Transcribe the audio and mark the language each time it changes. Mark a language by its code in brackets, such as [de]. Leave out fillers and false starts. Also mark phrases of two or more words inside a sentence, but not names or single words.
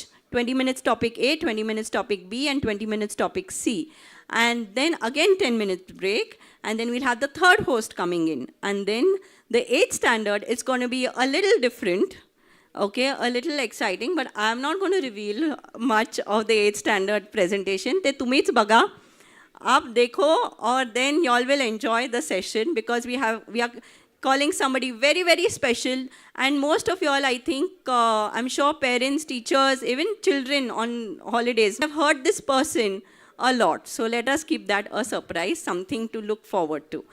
[en] 20 minutes topic A, 20 minutes topic B, and 20 minutes topic C. And then again 10 minutes break, and then we'll have the third host coming in. And then the 8th standard is going to be a little different, okay, a little exciting, but I'm not going to reveal much of the 8th standard presentation. [mr] ते तुम्हीच बघा. [hi] आप देखो, [en] or then y'all will enjoy the session because we are calling somebody very, very special. And most of y'all, I think, I'm sure parents, teachers, even children on holidays have heard this person a lot. So let us keep that a surprise, something to look forward to.